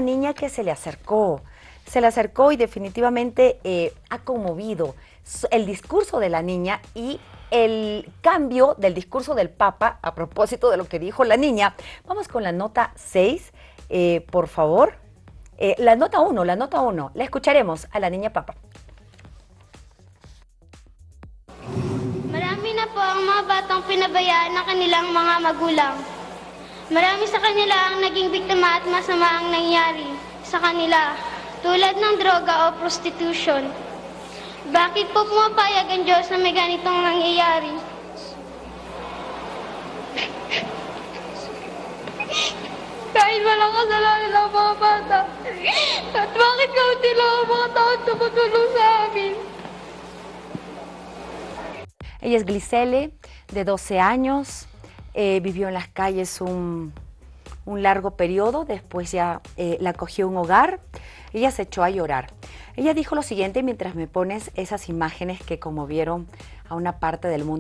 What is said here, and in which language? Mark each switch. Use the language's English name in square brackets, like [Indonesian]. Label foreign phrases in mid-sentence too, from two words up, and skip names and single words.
[Spanish] Hay una niña que se le acercó, se le acercó y definitivamente ha conmovido el discurso de la niña y el cambio del discurso del Papa a propósito de lo que dijo la niña. Vamos con la nota 6, por favor. La nota 1, la escucharemos a la niña Papa. [Filipino] Marami na po ang mga batang pinabayaan ng kanilang mga magulang. Marami sa kanila ang naging biktima at masama ang nangyari sa kanila, tulad ng droga o prostitution. Bakit po pumapayag ang Diyos na may ganitong nangyayari? Dahil walang kasalanan ang mga bata. At bakit kaunti lang ang mga taon tumutulong sa amin? [Spanish] Ella es Glisele, de 12 años, vivió en las calles un largo periodo, después ya la cogió un hogar. Ella se echó a llorar. Ella dijo lo siguiente mientras me pones esas imágenes que conmovieron a una parte del mundo.